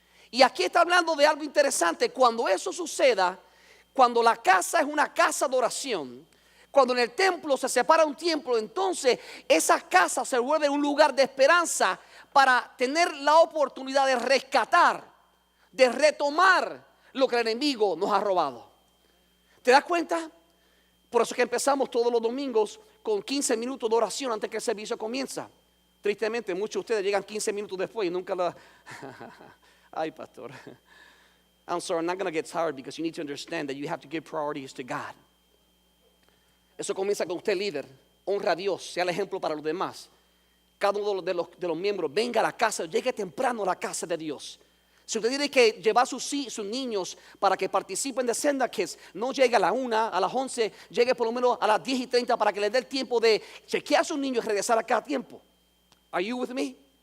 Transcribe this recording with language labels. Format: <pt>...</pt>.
<es>Y aquí está hablando de algo interesante. Cuando eso suceda, cuando la casa es una casa de oración, cuando en el templo se separa un templo, entonces esa casa se vuelve un lugar de esperanza para tener la oportunidad de rescatar, de retomar lo que el enemigo nos ha robado. ¿Te das cuenta? Por eso que empezamos todos los domingos con 15 minutos de oración antes que el servicio comienza. Tristemente, muchos de ustedes llegan 15 minutos después y nunca la... Ay, pastor.</es> <en>I'm sorry, I'm not going to get tired because you need to understand that you have to give priorities to God.</en> <es>Eso comienza con usted, líder. Honra a Dios, sea el ejemplo para los demás. Cada uno de los miembros venga a la casa, llegue temprano a la casa de Dios. Si usted tiene que llevar sus niños para que participen de Senda Kids, no llegue a la 1, a las 11, llegue por lo menos a las 10:30 para que les dé el tiempo de chequear a sus niños y regresar a cada tiempo.</es> <en>Are you with me?</en>